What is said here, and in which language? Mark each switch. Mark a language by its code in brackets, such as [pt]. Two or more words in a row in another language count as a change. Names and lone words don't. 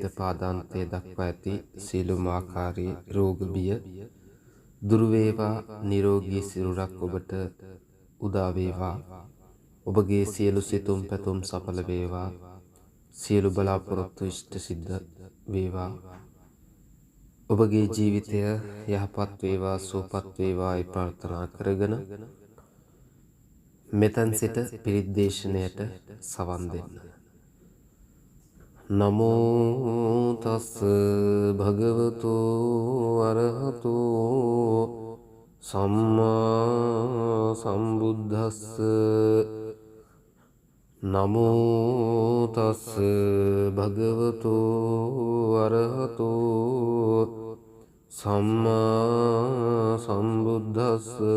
[si] පාදාන්තය දක්වා ඇති සීලුම ආකාරයේ රෝග බිය දුරු වේවා, නිරෝගී සිරුරක් ඔබට උදා වේවා, ඔබගේ සියලු සිතුම් පැතුම් සඵල වේවා, සියලු බලාපොරොත්තු ඉෂ්ට සිද්ධ වේවා, ඔබගේ ජීවිතය යහපත් වේවා, සුවපත් වේවායි ප්‍රාර්ථනා කරගෙන මෙතන් සිට පිරිත් දේශනයට සවන් දෙන්න. [pi] නමෝ තස් භගවතු අරහතු සම්මා සම්බුද්දස්ස. නමෝ තස් භගවතු අරහතු සම්මා සම්බුද්දස්ස.